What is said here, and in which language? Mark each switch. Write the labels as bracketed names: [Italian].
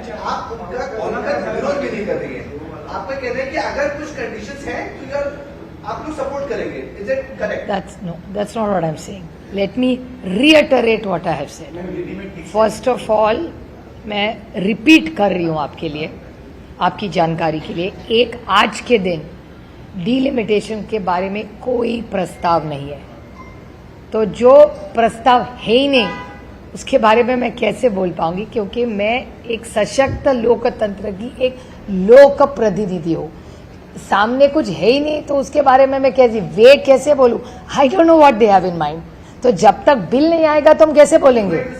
[Hindi] आप उनका विरोध भी नहीं कर रही है, आप कह रहे हैं कि अगर कुछ कंडीशंस हैं तो आप लोग सपोर्ट करेंगे, [English] Is it correct? That's not what I'm saying. Let me reiterate what I have said. First of all, [Hindi] मैं रिपीट कर रही हूं आपके लिए, आपकी जानकारी के लिए, एक आज के दिन डिलिमिटेशन के बारे में कोई प्रस्ताव नहीं है। तो जो प्रस्ताव है ही नहीं उसके बारे में मैं कैसे बोल पाऊंगी, क्योंकि मैं एक सशक्त लोकतंत्र की एक लोक प्रतिनिधि हूँ। सामने कुछ है ही नहीं तो उसके बारे में मैं कैसे बोलूं? [English] I don't know what they have in mind. [Hindi] तो जब तक बिल नहीं आएगा तो हम कैसे बोलेंगे?